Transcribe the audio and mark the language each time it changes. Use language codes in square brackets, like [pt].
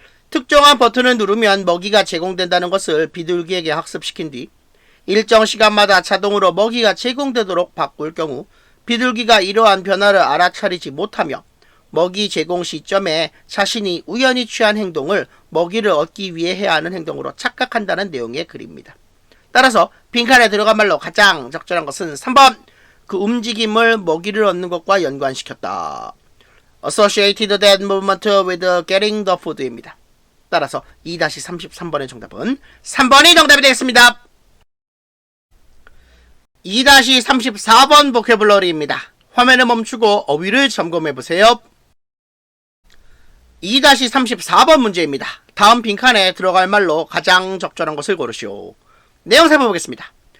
[ko] 특정한 버튼을 누르면 먹이가 제공된다는 것을 비둘기에게 학습시킨 뒤 일정 시간마다 자동으로 먹이가 제공되도록 바꿀 경우 비둘기가 이러한 변화를 알아차리지 못하며 먹이 제공 시점에 자신이 우연히 취한 행동을 먹이를 얻기 위해 해야 하는 행동으로 착각한다는 내용의 글입니다. 따라서 빈칸에 들어간 말로 가장 적절한 것은 3번 그 움직임을 먹이를 얻는 것과 연관시켰다. [en] Associated that movement with getting the food입니다. [ko] 따라서 2-33번의 정답은 3번이 정답이 되겠습니다. 2-34번 보캐블러리입니다. 화면을 멈추고 어휘를 점검해보세요. 2-34번 문제입니다. 다음 빈칸에 들어갈 말로 가장 적절한 것을 고르시오. 내용 살펴보겠습니다.